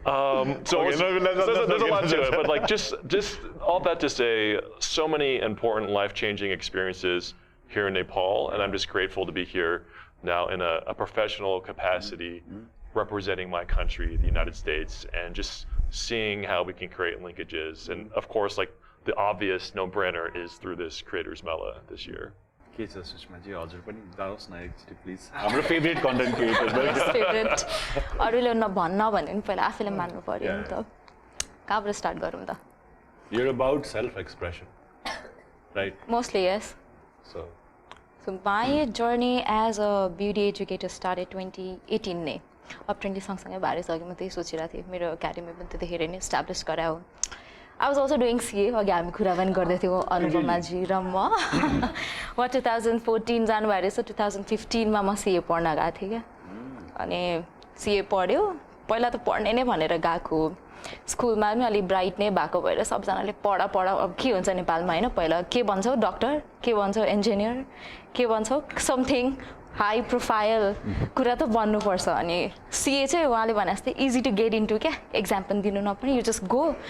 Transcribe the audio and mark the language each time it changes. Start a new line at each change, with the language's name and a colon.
English: There's a lot to it, but like just all that to say, so many important life-changing experiences here in Nepal, and I'm just grateful to be here now in a professional capacity, representing my country, the United States, and just seeing how we can create linkages. And of course, like the obvious no-brainer is through this Creators Mela this year.
Nepali: के छ सुषमाजी हजुर पनि जाओस् न एकचोटि please हाम्रो favourite content creator favourite अरूले भन्न भने पनि पहिला आफैले मान्नु पर्यो नि त कहाँबाट स्टार्ट गरौँ त
English: You're about self-expression, right? Mostly, yes. So
Nepali: my journey as a beauty educator started 2018 नै अब 20 सँगसँगै भइसक्यो म त्यही सोचिरहेको थिएँ मेरो एकाडेमी पनि त्यतिखेर नै एस्टाब्लिस गरायो
English: I was also doing CA
Nepali: अघि हामी कुरा पनि गर्दै थियौँ अनुपमाजी र म 2014 जानुभयो रहेछ 2015 मा म CA पढ्न गएको थिएँ क्या अनि CA पढ्यो पहिला त पढ्ने नै भनेर गएको स्कुलमा पनि अलि ब्राइट नै भएको भएर सबजनाले पढ अब के हुन्छ नेपालमा होइन पहिला के भन्छौ डक्टर के भन्छौ इन्जिनियर के भन्छौ समथिङ हाई प्रोफाइल कुरा त बन्नुपर्छ अनि CA चाहिँ उहाँले भने जस्तै
English: easy to get into
Nepali: क्या एक्जाम पनि दिनु नपर्ने
English: you just go